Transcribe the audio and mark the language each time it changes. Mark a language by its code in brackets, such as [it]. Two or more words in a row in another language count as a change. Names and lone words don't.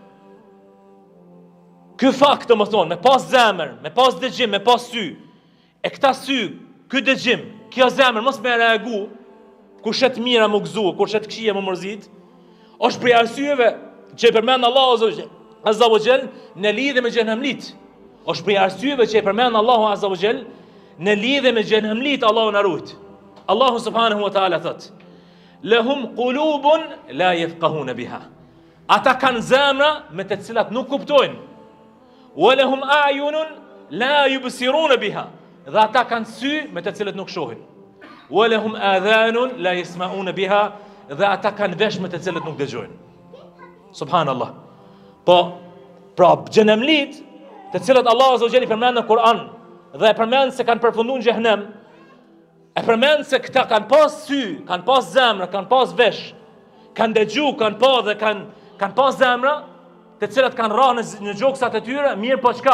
[sq] Ky fakt, domethënë, me pas zemër, me pas dëgjim, me pas sy, e këta sy, ky dëgjim, kjo zemër mos më reagu, kur shet mira më gëzu, kur shet këqija më mërzit, është për arsyeve që i përmend Allahu [ar] عز وجل [sq] në lidhje me xhenemlit. Është për arsyeve që e përmend Allahu [ar] عز وجل [sq] në lidhje me xhenemlit, Allahu na ruajt. Allahu [ar] سبحانه وتعالى [sq] thot: [ar] "لهم قلوب لا يفقهون بها." [sq] Ata kanë zemra me të cilat nuk kuptojnë. [ar] "ولهم أعين لا يبصرون بها." [sq] Dhe ata kanë sy me të cilat nuk shohin. [ar] "ولهم آذان لا يسمعون بها." [sq] Dhe ata kanë vesh me të cilat nuk dëgjojnë. [ar] Subhanallah. [sq] Po, pra xhenemlit, të cilët Allah [ar] عز وجل [sq] i përmend në Kur'an dhe e përmend se kanë përfunduar në xhehenem, e përmend se këta kanë pas sy, kanë pas zemra, kanë pas vesh, kanë dëgju, kanë pa dhe kanë pas zemra, të cilat kanë rënë në gjoksat e tyre, mirë po çka?